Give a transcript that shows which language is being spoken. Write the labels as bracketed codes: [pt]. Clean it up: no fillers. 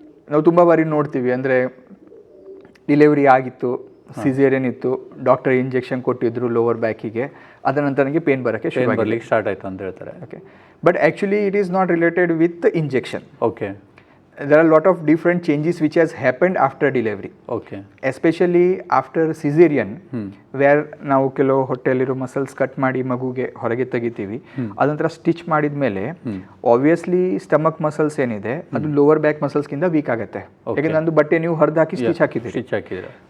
[kn] ನಾವು ತುಂಬ ಬಾರಿ ನೋಡ್ತೀವಿ, ಅಂದರೆ ಡಿಲಿವರಿ ಆಗಿತ್ತು, ಸಿಸೇರಿಯನ್ ಇತ್ತು, ಡಾಕ್ಟರ್ ಇಂಜೆಕ್ಷನ್ ಕೊಟ್ಟಿದ್ರು ಲೋವರ್ ಬ್ಯಾಕಿಗೆ, ಅದರ ನಂತರ ನನಗೆ ಪೇನ್ ಬರೋಕ್ಕೆ ಸ್ಟಾರ್ಟ್ ಆಯಿತು ಅಂತ ಹೇಳ್ತಾರೆ. Okay, [en] But actually it is not related with injection. [kn] Okay, [en] there are a lot of different changes which has happened after delivery, okay especially after caesarean where [kn] ನಾವು ಕೆಲವು ಹೊಟ್ಟೆಲಿರೋ ಮಸಲ್ಸ್ ಕಟ್ ಮಾಡಿ ಮಗುಗೆ ಹೊರಗೆ ತೆಗಿತೀವಿ, ಅದಂತರ ಸ್ಟಿಚ್ ಮಾಡಿದ ಮೇಲೆ ಆಬ್ವಿಯಸ್ಲಿ ಸ್ಟಮಕ್ ಮಸಲ್ಸ್ ಏನಿದೆ ಅದು ಲೋವರ್ ಬ್ಯಾಕ್ ಮಸಲ್ಸ್ಗಿಂತ ವೀಕ್ ಆಗುತ್ತೆ. ಯಾಕಂದ್ರೆ ನಂದು ಬಟ್ಟೆ ನೀವು ಹರಿದಾಕಿ ಸ್ಟಿಚ್ ಹಾಕಿದ್ದೀರಿ, ಸ್ಟಿಚ್ ಹಾಕಿದ್ರೆ